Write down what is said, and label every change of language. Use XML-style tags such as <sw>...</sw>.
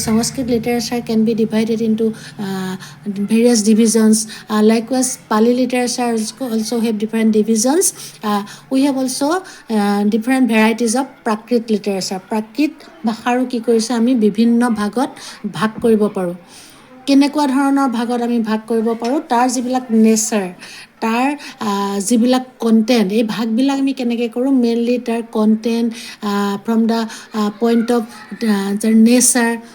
<en>Sanskrit literature can be divided into various divisions. Likewise Pali literature also have different divisions. We have also different varieties of Prakrit literature.</en> <as>প্ৰাকৃত ভাষাৰো কি কৰিছে? আমি বিভিন্ন ভাগত ভাগ কৰিব পাৰোঁ। কেনেকুৱা ধৰণৰ ভাগত আমি ভাগ কৰিব পাৰোঁ? তাৰ যিবিলাক নেচাৰ, তাৰ যিবিলাক কণ্টেণ্ট, এই ভাগবিলাক আমি কেনেকৈ কৰোঁ?</as> <en>mainly তাৰ content from the point of the nature,</en>